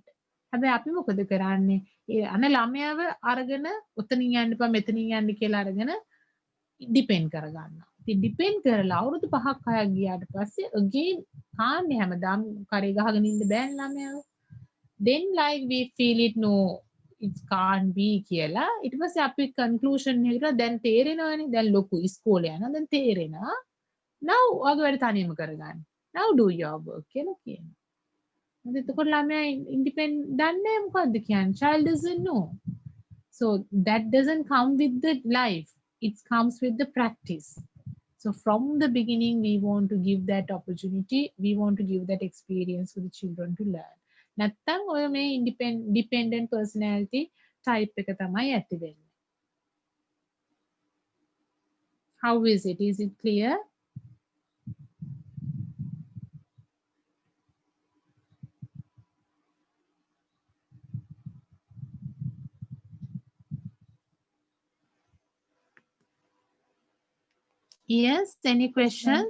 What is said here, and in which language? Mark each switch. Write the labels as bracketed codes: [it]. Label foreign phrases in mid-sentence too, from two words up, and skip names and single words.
[si] හැබැයි අපි මොකද කරන්නේ? ඒ අන ළමයාව අරගෙන උතනින් යන්න එපා මෙතනින් යන්න කියලා අරගෙන ඩිපෙන්ඩ් කරගන්නවා. ඉතින් ඩිපෙන්ඩ් කරලා අවුරුදු 5ක් 6ක් ගියාට පස්සේ again කාන්නේ හැමදාම කරේ ගහගෙන ඉන්න බෑනේ ළමයාව. [en] Then like we feel it no it can't be [si] කියලා ඊට පස්සේ අපි conclusion එකට දැන් තේරෙනවානේ දැන් ලොකු ඉස්කෝලේ යනවා දැන් තේරෙනවා now ඔයගොල්ලෝ වැඩ තනියම කරගන්න. [en] Now do your work [si] කියලා කියනවා. එතකොට ළමයා independent දන්නේ මොකද්ද කියන්නේ? [en] Child doesn't know. So that doesn't come with the life. It comes with the practice. So from the beginning, we want to give that opportunity. We want to give that experience for the children to learn. [si] නැත්තම් ඔය මේ [en] dependent personality type [si] එක තමයි ඇති වෙන්නේ. [en] How is it? Is it clear? Yes, any questions?